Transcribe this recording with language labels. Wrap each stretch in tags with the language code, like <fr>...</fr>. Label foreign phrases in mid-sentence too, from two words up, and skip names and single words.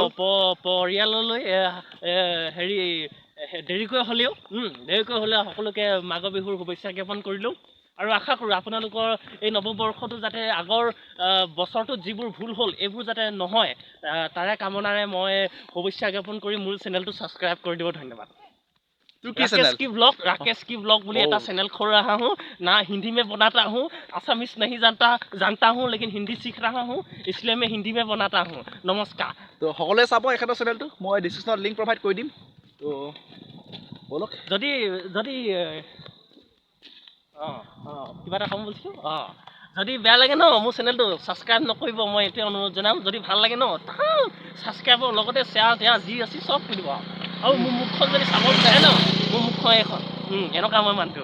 <as>পৰিয়াললৈ হেৰি দেৰিকৈ হ'লেও সকলোকে মাঘৰ বিহুৰ শুভেচ্ছা জ্ঞাপন কৰিলোঁ আৰু আশা কৰোঁ আপোনালোকৰ এই নৱবৰ্ষটো যাতে আগৰ বছৰটোত যিবোৰ ভুল হ'ল এইবোৰ যাতে নহয় তাৰে কামনাৰে মই শুভেচ্ছা জ্ঞাপন কৰি মোৰ চেনেলটো ছাবস্ক্ৰাইব কৰি দিব ধন্যবাদ</as> <hi>राकेश की ब्लॉग बोली</hi> <as>এটা</as> <hi>चैनल खोल रहा हूँ ना हिंदी में बनाता हूँ असमीज नहीं जानता हूँ लेकिन हिंदी सीख रहा हूँ इसलिए मैं हिंदी में बनाता हूँ नमस्कार</hi> <as>তো সকলোৱে চাব এখেতৰ চেনেলটো মই ডিছক্ৰিপশ্যনত</as> <en>link provide</en> <as>কৰি দিম তো বলক যদি কিবা এটা ক'ম বুলিছোঁ যদি বেয়া লাগে ন মোৰ চেনেলটো ছাবস্ক্ৰাইব নকৰিব মই এতিয়া অনুৰোধ জনাম যদি ভাল লাগে ন ছাবস্ক্ৰাইবৰ লগতে শ্বেয়াৰ যি আছে চব কৰি দিব আৰু মোৰ মুখখন যদি চাব বিচাৰে ন মোৰ মুখখন এখন এনেকুৱা মই মানুহটো</as>